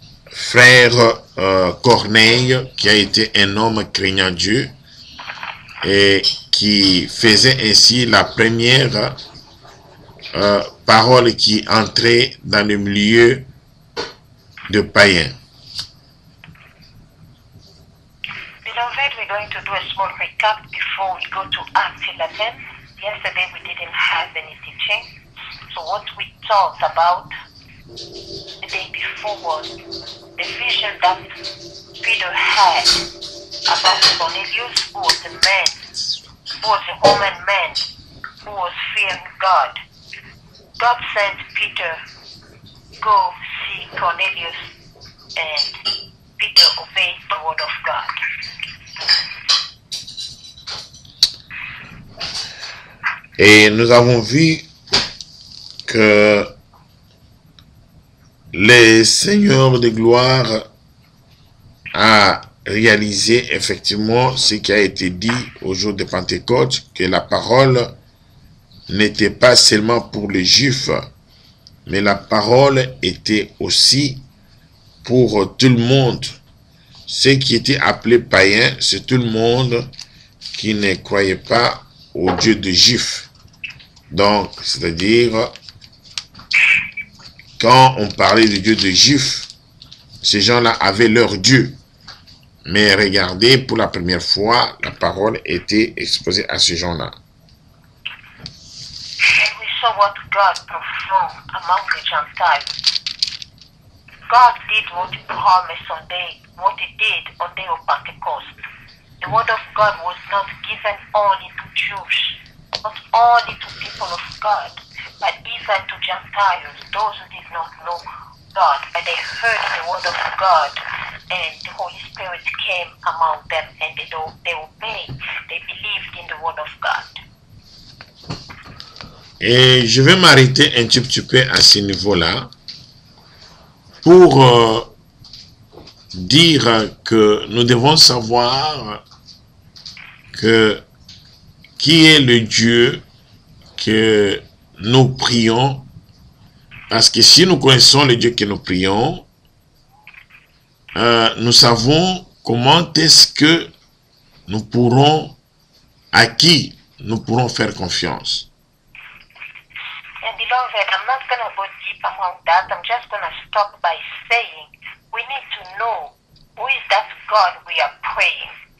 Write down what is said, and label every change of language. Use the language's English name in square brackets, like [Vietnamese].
[French] frère Corneille, qui a été un homme craignant Dieu et qui faisait ainsi la première parole qui entrait dans le milieu de païens. [English] Beloved, we're going to do a small recap before we go to Acts 11. Yesterday we didn't have any teaching. So what we talked about the day before was the vision that Peter had about Cornelius, who was a man, who was a Roman man, who was fearing God. God sent Peter, go see Cornelius, and Peter obeyed the word of God. [French] Et nous avons vu que le Seigneur de gloire a réalisé effectivement ce qui a été dit au jour de Pentecôte, que la parole n'était pas seulement pour les Juifs, mais la parole était aussi pour tout le monde. Ceux qui étaient appelés païens, c'est tout le monde qui ne croyait pas au Dieu des Juifs. Donc, c'est-à-dire, quand on parlait du Dieu des Juifs, ces gens-là avaient leur Dieu. Mais regardez, pour la première fois, la parole était exposée à ces gens-là. [English] And we saw what God performed among the Gentiles. God did what He promised what He did on the day of Pentecost. The word of God was not given only to Jews, not only to people of God, but even to Gentiles, those who did not know God, but they heard the word of God, and the Holy Spirit came among them, and they obeyed, they believed in the word of God. [French] Et je vais m'arrêter un petit peu à ce niveau-là pour dire que nous devons savoir qui est le Dieu que nous prions, parce que si nous connaissons le Dieu que nous prions, nous savons comment est-ce que nous pourrons, à qui nous pourrons faire confiance. [English] And beloved, I'm not going to go deep among that. I'm just going to stop by saying we need to know who is that God we are praying.